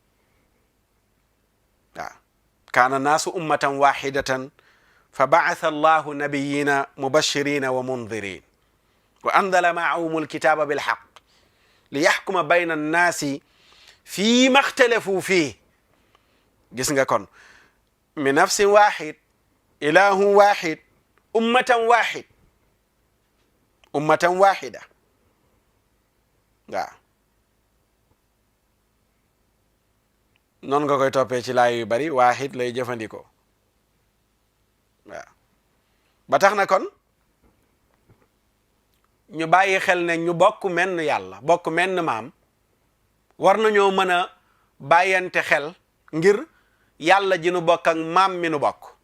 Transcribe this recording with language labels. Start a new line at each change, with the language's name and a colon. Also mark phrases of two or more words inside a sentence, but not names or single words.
Arabic: waaw كان الناس أمة واحدة فبعث الله النبيين مبشرين ومنذرين وأنزل معهم الكتاب بالحق ليحكم بين الناس فيما اختلفوا فيه
Wolof: gis nga kon
Arabic: من نفس واحد إله واحد أمة واحد أمة واحدة
Wolof: waaw noonu nga koy toppee ci laay yu bari wahid lay jëfandikoo waaw ba tax na kon ñu bàyyi xel ne ñu bokk menn yàlla bokk menn maam war nañoo mën a bàyyante xel ngir yàlla ji nu bokk ak maam mi nu bokk